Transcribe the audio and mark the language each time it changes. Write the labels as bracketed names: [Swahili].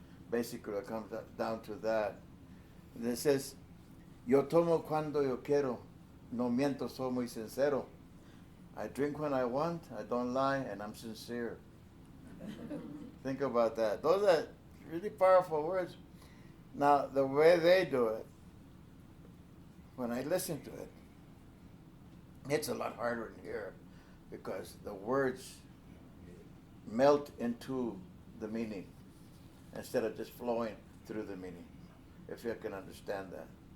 [English] Basically, it comes down to that. And it says, [Spanish] yo tomo cuando yo quiero, no miento, soy muy sincero. [English] I drink when I want, I don't lie, and I'm sincere. Think about that. Those are really powerful words. Now, the way they do it, when I listen to it, it's a lot harder in here because the words melt into the meaning instead of just flowing through the meaning, if you can understand that.